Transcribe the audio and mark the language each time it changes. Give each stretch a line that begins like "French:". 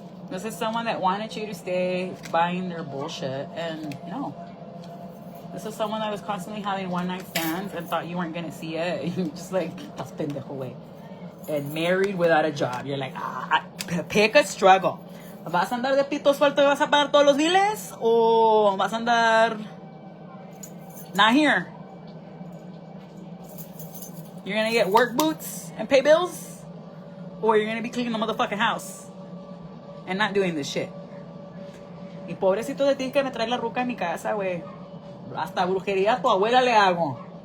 English: This is someone that wanted you to stay buying their bullshit. And no. This is someone that was constantly having one-night stands and thought you weren't going to see it. You're just like,
Spanish: estás pendejo, güey.
English: And married without a job. You're like, pick a struggle.
Spanish: ¿Vas a andar de pito suelto y vas a pagar todos los biles? ¿O vas a andar
English: not here? You're going to get work boots and pay bills? Or you're going to be cleaning the motherfucking house and not doing this shit?
Spanish: Y pobrecito de ti que me trae la ruca en mi casa, güey. Hasta brujería a tu abuela le hago.